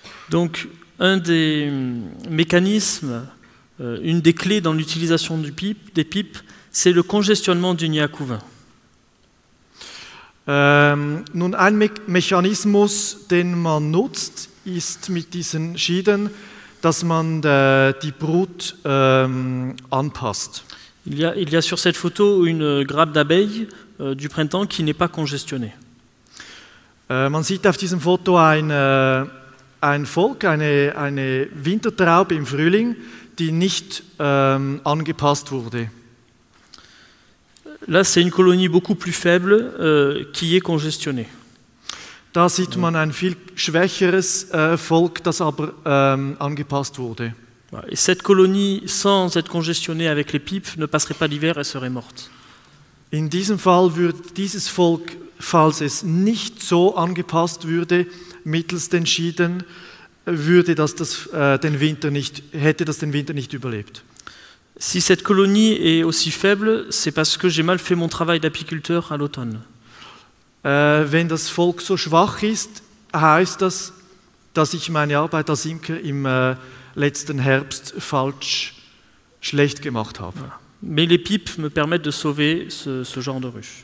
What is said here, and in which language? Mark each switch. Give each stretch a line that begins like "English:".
French: Donc un des mécanismes, une des clés dans l'utilisation des pipes, c'est le congestionnement du nid à couvain.
German: Nun, ein Mechanismus, den man nutzt, ist mit diesen Schieden, dass man die Brut anpasst.
French: Il y a sur cette photo une grappe d'abeilles du printemps qui n'est pas congestionnée.
German: Man sieht auf diesem Foto ein Volk, eine Wintertraube im Frühling, die nicht angepasst wurde.
French: Là, c'est une colonie beaucoup plus faible qui est congestionnée.
German: Da sieht man ein viel schwächeres Volk, das aber angepasst wurde.
French: Et cette colonie, sans être congestionnée avec les pipes, ne passerait pas l'hiver, elle serait morte.
German: In diesem Fall würde dieses Volk, falls es nicht so angepasst würde, mittels den Schieden, hätte das den Winter nicht überlebt.
French: Si cette colonie est aussi faible, c'est parce que j'ai mal fait mon travail d'apiculteur à l'automne.
German: Wenn das Volk so schwach ist, heißt das, dass ich meine Arbeit als Imker im letzten Herbst schlecht gemacht habe.
French: Voilà. Mais les pipes me permettent de sauver ce genre de ruche.